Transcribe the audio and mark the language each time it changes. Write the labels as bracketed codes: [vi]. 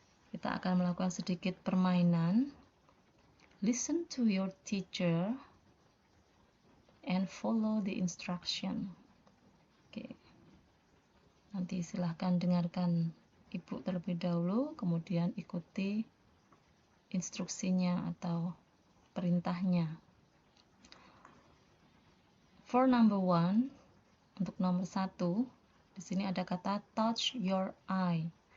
[id] Kita akan melakukan sedikit permainan. [en] Listen to your teacher and follow the instruction. [id] Oke. Nanti silahkan dengarkan Ibu terlebih dahulu, kemudian ikuti instruksinya atau perintahnya. [en] For number 1, [id] untuk nomor 1, di sini ada kata [en] touch your eye.